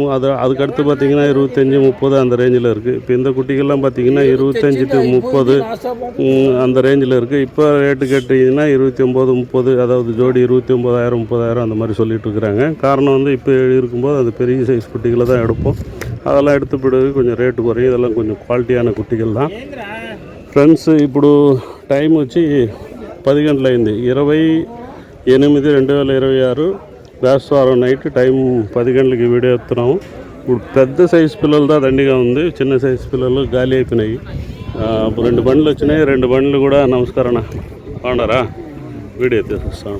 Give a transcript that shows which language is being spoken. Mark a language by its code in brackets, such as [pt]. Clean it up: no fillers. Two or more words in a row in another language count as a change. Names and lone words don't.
[ta] அதுக்கடுத்து பார்த்திங்கன்னா 25-30 அந்த ரேஞ்சில் இருக்குது. இப்போ இந்த குட்டிகள்லாம் பார்த்திங்கன்னா 25 to 30 அந்த ரேஞ்சில் இருக்குது. இப்போ ரேட்டு கேட்டிங்கன்னா 29-30, அதாவது ஜோடி 29,000-30,000 அந்த மாதிரி சொல்லிகிட்டு இருக்கிறாங்க. காரணம் இப்போ இருக்கும்போது அது பெரிய சைஸ் குட்டிகளை தான் எடுப்போம். அதெல்லாம் எடுத்த பிறகு கொஞ்சம் ரேட்டு குறையும். இதெல்லாம் கொஞ்சம் குவாலிட்டியான குட்டிகள் தான். [te] ఫ్రెండ్స్, ఇప్పుడు టైం వచ్చి 10 గంటలైంది, 28/8/2026 బేస్తవారం నైట్. టైం 10 గంటలకి వీడియో ఎత్తున్నాము. ఇప్పుడు పెద్ద సైజు పిల్లలు దా దండిగా ఉంది, చిన్న సైజు పిల్లలు గాలి అయిపోయినాయి. 2 బండ్లు వచ్చినాయి, 2 బండ్లు కూడా నమస్కారం బాగున్నారా, వీడియో తీసుకొస్తాను.